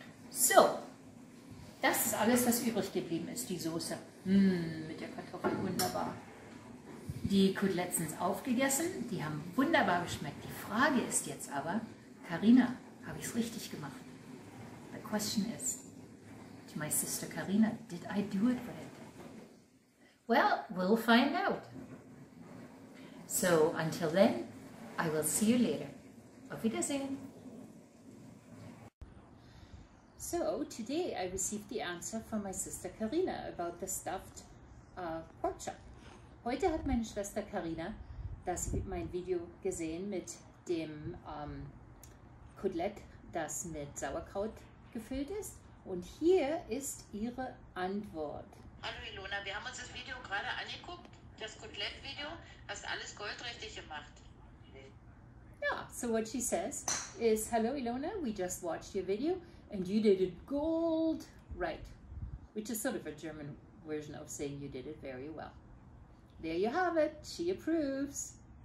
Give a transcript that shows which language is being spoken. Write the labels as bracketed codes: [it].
[de] So, das ist alles, was übrig geblieben ist, die Soße. Mit der Kartoffel wunderbar. Die Koteletts sind aufgegessen, die haben wunderbar geschmeckt. Die Frage ist jetzt aber, Karina, habe ich es richtig gemacht? [en] The question is, to my sister Karina, did I do it right? Well, we'll find out. So, until then, I will see you later. [de] Auf Wiedersehen. [en] So, today I received the answer from my sister Karina about the stuffed pork chop. [de] Heute hat meine Schwester Karina mein Video gesehen mit dem Kotelett, das mit Sauerkraut gefüllt ist. Und hier ist ihre Antwort. Hallo Ilona, wir haben uns das Video gerade angeguckt, das Kotelett-Video, hast alles goldrichtig gemacht. [en] Yeah, so what she says is, hello Ilona, we just watched your video and you did it gold right, which is sort of a German version of saying you did it very well. There you have it, she approves.